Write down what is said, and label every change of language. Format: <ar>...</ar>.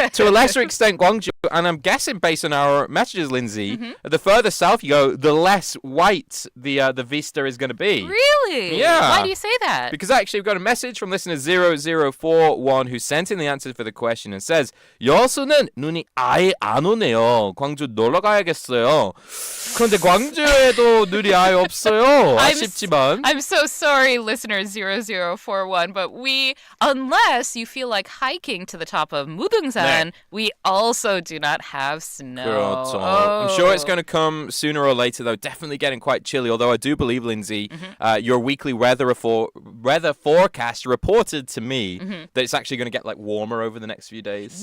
<en>To a lesser extent, Gwangju, and I'm guessing based on our messages, Lindsay, the further south you go, the less white the vista is going to be. Really? Yeah. Why do you say that? Because actually we've got a message from listener 0041 who sent in the answer for the question and says</en> <ko>여수는 눈이 아예 안 오네요. 광주 놀러 가야겠어요. 그런데 광주에도 눈이 아예 없어요. 아쉽지만.</ko> <en>I'm so sorry, listener 0041, but unless you feel like hiking to the top of Mudungsan,</en> <ko>네.</ko> <en>we also do not have snow.</en> <ko>그렇죠.</ko> <en>Oh. I'm sure it's going to come sooner or later, though. Definitely getting quite chilly. Although I do believe, Lindsay, your weekly weather forecast reported to me that it's actually going to get like warmer over the next few days.</en>